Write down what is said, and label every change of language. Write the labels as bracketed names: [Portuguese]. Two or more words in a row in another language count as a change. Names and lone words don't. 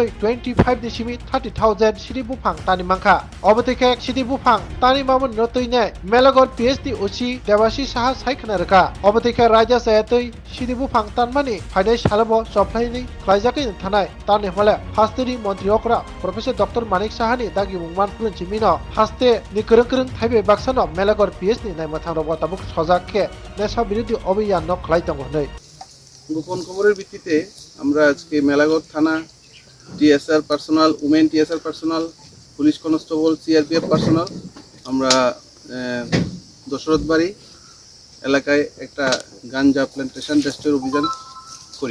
[Turkic languages] 25 नि सिमि 30,000 सिरि बुफां तानि मांखा अबतिके सिरि बुफां तानि मामुन नतैने मेलागोर पिएस नि उसी देवासी साहा साइखना रका अबतिके राजा सायतै सिरि बुफां तानमानि फाइनाय सालबो सप्लाइनि खलाइजाकै थानाय तानि हले हास्तेनि मन्त्रि अकरा प्रोफेसर डॉक्टर मानिक साहानि दागि मुंमान प्रिन्सिमिनो हास्ते नि करं थाइबे बाक्सानो मेलागोर पिएस नि नायमाथां रबो ताबुक सजाके नेशा विरोधी अभियान न खलाइतांगो नै [Bangla] গোপন খবরের ভিত্তিতে আমরা আজকে মেলাগড় থানা টিএসআর পার্সোনাল উমেন টিএসআর পার্সোনাল পুলিশ কনস্টেবল সিআরপিএফ পার্সোনাল আমরা দশরথবাড়ি এলাকায় একটা গাঞ্জা প্ল্যান্টেশন ডেস্ট্রয়ের অভিযান করি।